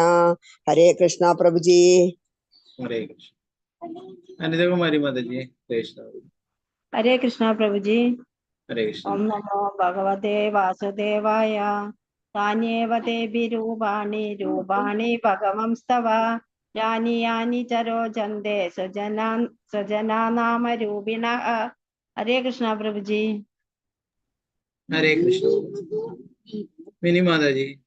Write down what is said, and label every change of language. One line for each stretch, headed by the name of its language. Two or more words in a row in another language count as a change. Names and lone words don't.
Malayalam: ഹരേ കൃഷ്ണ പ്രഭുജി.
Hindi: हरे कृष्ण। अनिता कुमारी माता जी। कृष्ण। हरे कृष्ण प्रभु जी। हरे कृष्ण।
Sanskrit: ओम नमो भगवते वासुदेवाय। താന്യേവ തേഭി രൂപാണി രൂപാണി ഭഗവംസ്തവ യാനി യാനി ച രോചന്തെ സ്വജനാനാമരൂപിണഃ.
Malayalam: ഹരേ കൃഷ്ണ പ്രഭുജി. ഹരേ കൃഷ്ണ. മിനി മാതാജി.